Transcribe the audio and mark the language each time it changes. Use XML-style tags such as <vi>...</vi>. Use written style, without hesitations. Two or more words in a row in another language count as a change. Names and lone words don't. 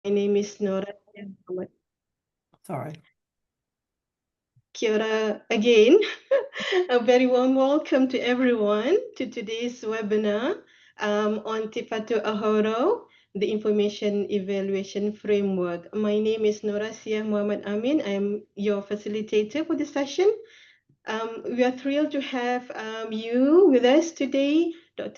<en>name is Nora. Sorry.</en> <mi>Kia ora again.</mi> <en>A very warm welcome to everyone to today's webinar on Te Whatu Aho Rau, the Information Evaluation Framework. My name is Nora Sia Muhammad Amin. I'm your facilitator for the session. We are thrilled to have you with us today, Dr.</en>